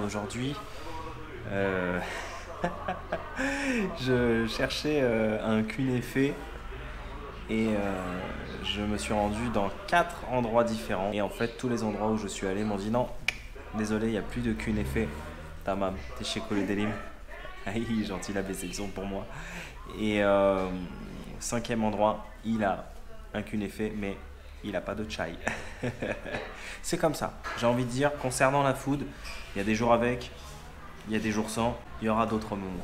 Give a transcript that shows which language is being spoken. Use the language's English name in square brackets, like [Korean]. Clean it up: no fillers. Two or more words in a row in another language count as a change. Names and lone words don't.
[French] Aujourd'hui, je cherchais un cunéfé et je me suis rendu dans 4 endroits différents. Et en fait, tous les endroits où je suis allé m'ont dit non, désolé, il n'y a plus de cunéfé. [Turkish] Tamam, teşekkür ederim. [French] Il est gentil, il a baissé le son pour moi. Et 5e endroit, il a un kunéfé, mais il n'a pas de chai. C'est comme ça. J'ai envie de dire, concernant la food, il y a des jours avec, il y a des jours sans, il y aura d'autres moments.